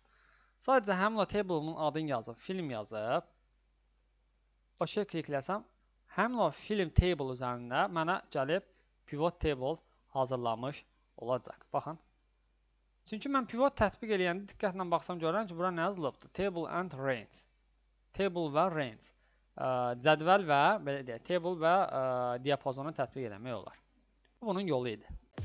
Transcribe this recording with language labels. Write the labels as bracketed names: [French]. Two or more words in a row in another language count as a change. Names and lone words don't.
[Azerbaijani] Sadəcə həmin o table'ın adını yazıb, film yazıb. OK klikləsəm, həmin o film table üzərində mənə gəlib [English] pivot table [Azerbaijani] hazırlamış olacaq. Baxın. Çünki mən pivot tətbiq eləyəndə diqqətlə baxsam görürəm ki, bura nə yazılıbdır? [English] Table and range. Table və range. [Azerbaijani] Cədvəl və belə deyək, table və diapazonu tətbiq eləmək olar. Bu bunun yolu idi.